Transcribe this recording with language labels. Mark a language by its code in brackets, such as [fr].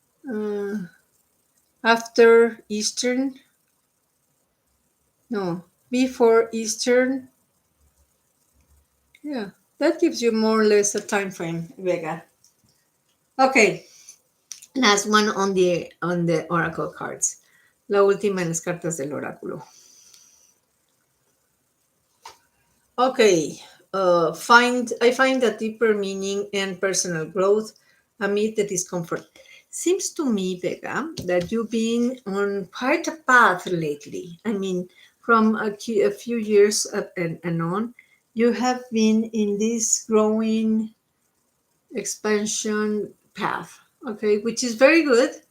[en] Uh, After Eastern? No, before Eastern. Yeah, that gives you more or less a time frame, Vega. Okay, last one on the oracle cards. [es] La última en las cartas del oráculo. [en] Okay, I find a deeper meaning and personal growth amid the discomfort. Seems to me, Vega, that you've been on quite a path lately. I mean, from a few years up and on, you have been in this growing expansion path, okay, which is very good.